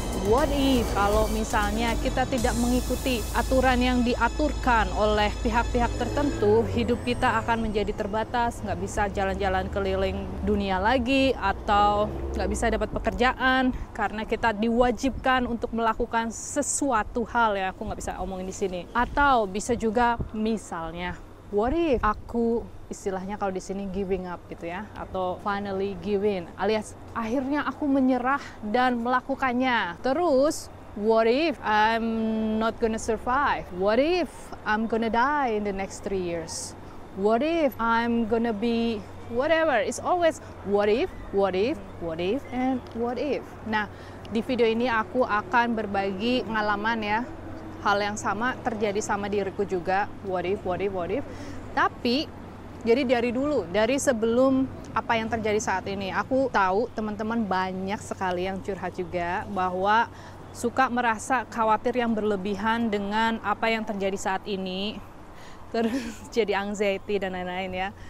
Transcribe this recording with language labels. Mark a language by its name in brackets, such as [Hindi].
[English] What if [Indonesian] kalau misalnya kita tidak mengikuti aturan yang diaturkan oleh pihak-pihak tertentu, hidup kita akan menjadi terbatas, nggak bisa jalan-jalan keliling dunia lagi, atau nggak bisa dapat pekerjaan karena kita diwajibkan untuk melakukan sesuatu hal ya, aku nggak bisa omongin di sini. Atau bisa juga misalnya, [English] what if [Indonesian] aku istilahnya kalau di sini [English] giving up [Indonesian] gitu ya, atau [English] finally giving, [Indonesian] alias akhirnya aku menyerah dan melakukannya. Terus [English] what if I'm not gonna survive? What if I'm gonna die in the next 3 years? What if I'm gonna be whatever? It's always what if, what if, what if, and what if. [Indonesian] Nah, di video ini aku akan berbagi pengalaman ya. Hal yang sama terjadi sama diriku juga. [English] What if, what if, what if. [Indonesian] Tapi jadi dari dulu, dari sebelum apa yang terjadi saat ini, aku tahu teman-teman banyak sekali yang curhat juga bahwa suka merasa khawatir yang berlebihan dengan apa yang terjadi saat ini, terus jadi anxiety dan lain-lain ya.